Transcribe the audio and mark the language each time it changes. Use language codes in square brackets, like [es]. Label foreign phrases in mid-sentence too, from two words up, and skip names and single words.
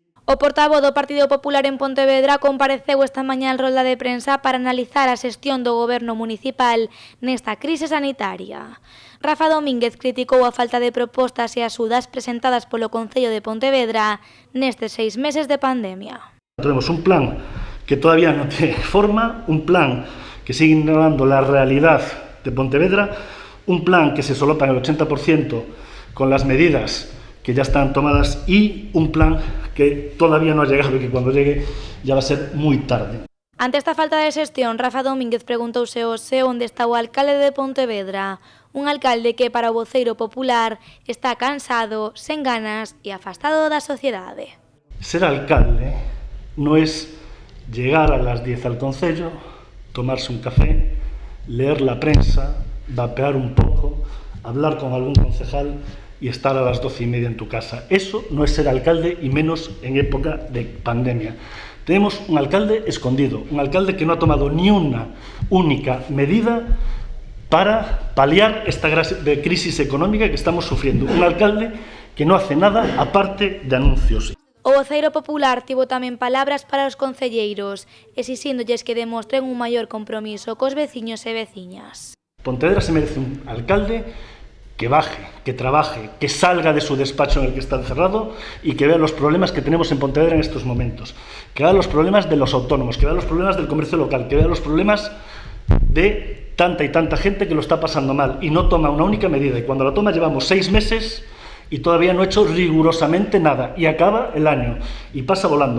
[gl] O portavoz do Partido Popular en Pontevedra compareceu esta mañá en rolda de prensa para analizar a xestión do goberno municipal nesta crise sanitaria. Rafa Domínguez criticou a falta de propostas e axudas presentadas polo Concello de Pontevedra nestes 6 meses de pandemia. [es] Tenemos un plan que todavía no tiene forma, un plan que sigue ignorando la realidad de Pontevedra, un plan que se solapa en el 80% con las medidas que ya están tomadas y un plan que todavía no ha llegado y que cuando llegue ya va a ser muy tarde. [gl] Ante esta falta de xestión, Rafa Domínguez preguntouse hoxe onde está o alcalde de Pontevedra, un alcalde que para o voceiro popular está cansado, sen ganas e afastado da sociedade. [es] Ser alcalde no es llegar a las 10 al concello, tomarse un café, leer la prensa, vapear un poco, hablar con algún concejal y estar a las 12:30 en tu casa. Eso no es ser alcalde y menos en época de pandemia. Tenemos un alcalde escondido, un alcalde que no ha tomado ni una única medida para paliar esta crisis económica que estamos sufriendo. Un alcalde que no hace nada aparte de anuncios. [gl] O voceiro popular tivo tamén palabras para os concelleiros, exixíndolles que demostren un maior compromiso cos veciños e veciñas. [es] Pontevedra se merece un alcalde que baje, que trabaje, que salga de su despacho en el que está encerrado y que vea los problemas que tenemos en Pontevedra en estos momentos, que vea los problemas de los autónomos, que vea los problemas del comercio local, que vea los problemas de tanta y tanta gente que lo está pasando mal y no toma una única medida, y cuando la toma llevamos 6 meses y todavía no ha hecho rigurosamente nada y acaba el año y pasa volando.